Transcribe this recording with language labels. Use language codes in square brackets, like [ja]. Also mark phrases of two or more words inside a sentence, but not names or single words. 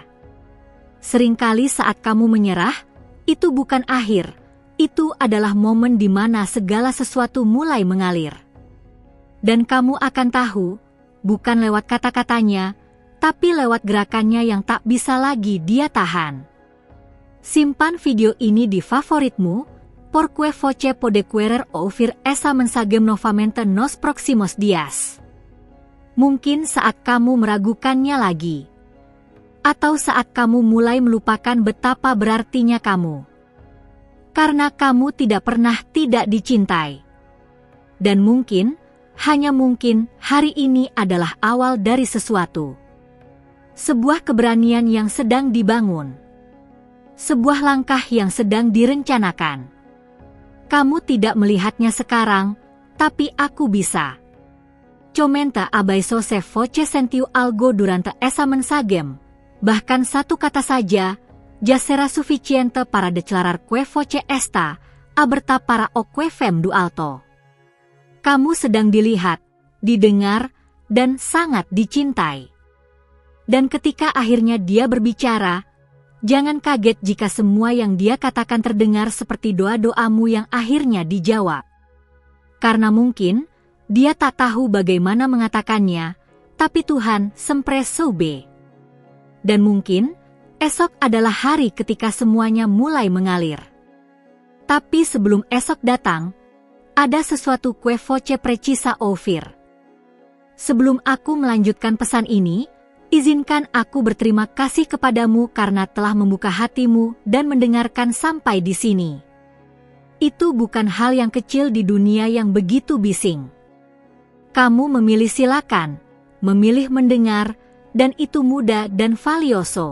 [id] Seringkali saat kamu menyerah, itu bukan akhir, itu adalah momen di mana segala sesuatu mulai mengalir. Dan kamu akan tahu, bukan lewat kata-katanya, tapi lewat gerakannya yang tak bisa lagi dia tahan. Simpan video ini di favoritmu, [pt] porque voce pode querer ouvir essa mensagem novamente nos próximos dias. [id] Mungkin saat kamu meragukannya lagi. Atau saat kamu mulai melupakan betapa berartinya kamu. Karena kamu tidak pernah tidak dicintai. Dan mungkin, hanya mungkin, hari ini adalah awal dari sesuatu. Sebuah keberanian yang sedang dibangun. Sebuah langkah yang sedang direncanakan. Kamu tidak melihatnya sekarang, tapi aku bisa. [pt] Comenta abaixo se você sentiu algo durante essa mensagem. [id] Bahkan satu kata saja, [pt] já será suficiente para declarar que você está aberta para o que vem do alto. [id] Kamu sedang dilihat, didengar, dan sangat dicintai. Dan ketika akhirnya dia berbicara, jangan kaget jika semua yang dia katakan terdengar seperti doa-doamu yang akhirnya dijawab. Karena mungkin, dia tak tahu bagaimana mengatakannya, tapi Tuhan [pt] sempre soube. [id] Dan mungkin, esok adalah hari ketika semuanya mulai mengalir. Tapi sebelum esok datang, ada sesuatu [pt] que voce precisa ouvir. [id] Sebelum aku melanjutkan pesan ini, izinkan aku berterima kasih kepadamu karena telah membuka hatimu dan mendengarkan sampai di sini. Itu bukan hal yang kecil di dunia yang begitu bising. Kamu memilih silakan, memilih mendengar, dan itu mudah dan valioso.